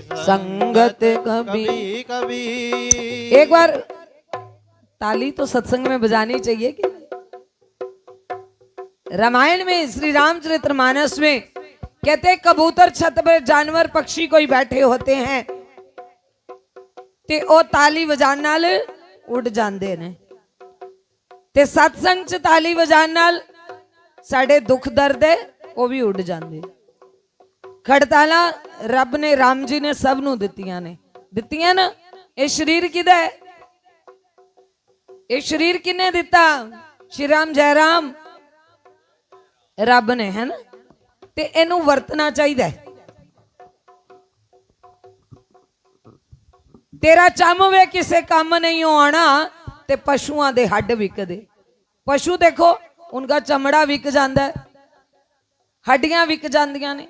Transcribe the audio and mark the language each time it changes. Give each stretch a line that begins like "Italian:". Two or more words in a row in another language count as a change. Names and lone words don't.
Hindi: संगत कभी कभी। एक बार ताली तो सत्संग में बजानी चाहिए कि रामायण में श्री रामचरितमानस में कहते कबूतर छत पर जानवर पक्षी कोई बैठे होते हैं
Punjabi: ਤੇ ਓ ਤਾਲੀ ਵਜਾਣ ਨਾਲ ਉੱਡ ਜਾਂਦੇ ਨੇ, ਤੇ ਸਤਿਸੰਗ ਚ ਤਾਲੀ ਵਜਾਣ ਨਾਲ ਸਾਡੇ ਦੁੱਖ ਦਰਦ ਹੈ ਵੋ ਭੀ ਉੱਡ ਜਾਂਦੇ। ਖੜਤਾਲਾ ਰੱਬ ਨੇ ਰਾਮ ਜੀ ਨੇ ਸਭ ਨੂੰ ਦਿੱਤੀਆਂ ਨੇ, ਦਿੱਤੀਆਂ ਨਾ। ਯੇ ਸ਼ਰੀਰ ਕਿਦਾ ਹੈ? ਯੇ ਸ਼ਰੀਰ ਕਿਨੇ ਦਿੱਤਾ? ਸ੍ਰੀ ਰਾਮ ਜੈ ਰਾਮ ਰੱਬ ਨੇ, ਹੈ ਨਾ। ਤੇ ਇਨੂੰ ਵਰਤਣਾ ਚਾਹੀਏ। ਤੇਰਾ ਚੰਮ ਵੇ ਕਿਸੇ ਕੰਮ ਨਹੀਂ ਆਨਾ, ਤੇ ਪਸ਼ੂਆਂ ਦੇ ਹੱਡ ਵਿਕਦੇ।
Hindi: पशु देखो उनका चमड़ा विक जाता है,
Punjabi: ਹੱਡੀਆਂ ਵਿਕ ਜਾਂਦੀਆਂ ਨੇ।